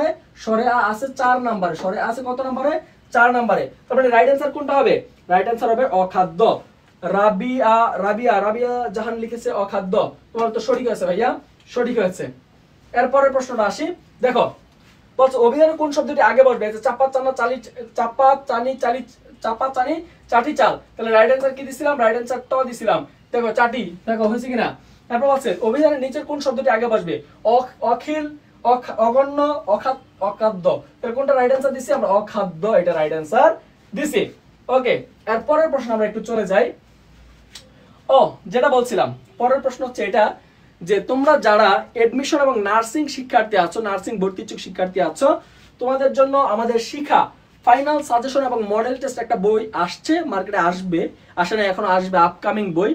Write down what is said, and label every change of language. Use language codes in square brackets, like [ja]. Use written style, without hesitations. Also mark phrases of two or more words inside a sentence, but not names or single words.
[bn] স্বরে আ আছে 4 নম্বরে, স্বরে আ আছে কত নম্বরে? 4 নম্বরে। তারপরে [en] right answer [bn] কোনটা হবে? [en] right answer [bn] হবে অখাদ্য। রাবিয়া, রাবিয়া, রাবিয়া জাহান লিখেছে অখাদ্য, তোমার তো সঠিক আছে ভাইয়া, সঠিক হয়েছে। এরপরের প্রশ্নটা আসি, দেখো বলছে অভিধানে কোন শব্দটি আগে বসবে? চাপা চানা চালি, চাপা চানি চালি, চাপা চানি চাটি চাল, তাহলে [en] right answer [bn] কি দিছিলাম? [en] right answer [bn] দিছিলাম, দেখো চাটি, দেখো হয়েছে কিনা। তারপর বলছে অভিধানের নিচের কোন শব্দটি আগে বসবে? অখিল, অগণ্য, অখাদ্য, তাহলে কোনটা [en] right answer [bn] দিছি আমরা? অখাদ্য, এটা [en] right answer [bn] দিছি। ওকে, এরপরের প্রশ্ন আমরা একটু চলে যাই। ও যেটা বলছিলাম, পরের প্রশ্ন হচ্ছে এটা যে তোমরা যারা এডমিশন এবং নার্সিং শিক্ষার্থী আছো, নার্সিং ভর্তি ইচ্ছুক শিক্ষার্থী আছো, তোমাদের জন্য আমাদের শিখা [en] final suggestion [bn] এবং [en] model test [bn] একটা বই আসছে, মার্কেটে আসবে, আসে না এখনো, আসবে আপকামিং বই।